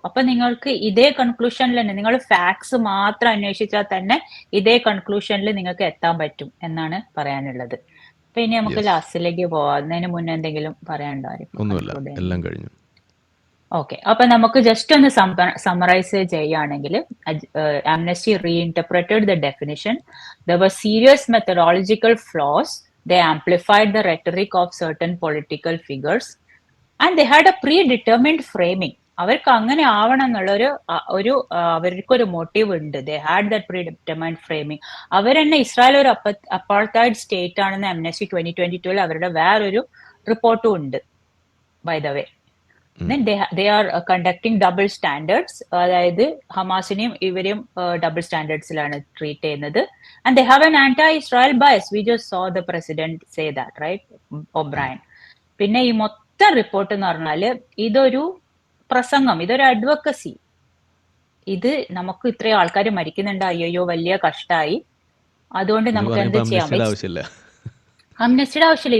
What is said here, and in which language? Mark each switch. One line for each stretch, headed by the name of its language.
Malayalam: അപ്പൊ നിങ്ങൾക്ക് ഇതേ കൺക്ലൂഷനിൽ തന്നെ, നിങ്ങൾ ഫാക്ട്സ് മാത്രം അന്വേഷിച്ചാൽ തന്നെ ഇതേ കൺക്ലൂഷനിൽ നിങ്ങൾക്ക് എത്താൻ പറ്റും എന്നാണ് പറയാനുള്ളത്. അപ്പൊ ഇനി നമുക്ക് ലാസ്റ്റിലേക്ക് പോകുന്നതിന് മുന്നേ എന്തെങ്കിലും പറയാനുണ്ടോ? ഒന്നുമില്ല, എല്ലാം കഴിഞ്ഞു. ഓക്കെ, അപ്പൊ നമുക്ക് ജസ്റ്റ് ഒന്ന് സമ്മറൈസ് ചെയ്യുകയാണെങ്കിൽ,
English: Amnesty reinterpreted the definition. There were serious methodological flaws. They amplified the rhetoric of certain political figures and they had a predetermined framing.
Malayalam: അവർക്ക് അങ്ങനെ ആവണം എന്നുള്ളൊരു അവർക്കൊരു മോട്ടീവ് ഉണ്ട്.
English: They had that predetermined framing.
Malayalam: അവർ തന്നെ ഇസ്രായേൽ ഒരു അപ്പാർത്തൈഡ് സ്റ്റേറ്റ് ആണെന്ന് ആംനസ്റ്റി 2022 അവരുടെ വേറൊരു റിപ്പോർട്ടും ഉണ്ട്,
English: By the way. Then they are conducting double standards.
Malayalam: അതായത് ഹമാസിനെയും ഇവരെയും ഡബിൾ സ്റ്റാൻഡേർഡ്സിലാണ് ട്രീറ്റ് ചെയ്യുന്നത്.
English: And they have an anti-Israel bias. We just saw the president say that, right? O'Brien.
Malayalam: പിന്നെ ഈ മൊത്തം റിപ്പോർട്ട് എന്ന് പറഞ്ഞാല് ഇതൊരു പ്രസംഗം, ഇതൊരു അഡ്വക്കസി. ഇത് നമുക്ക് ഇത്രയും ആൾക്കാർ മരിക്കുന്നുണ്ട്, അയ്യോ വലിയ കഷ്ടായി, അതുകൊണ്ട് നമുക്ക് എന്ത് ചെയ്യാൻ പറ്റും? അംനസ്റ്റിയുടെ ആവശ്യമില്ല.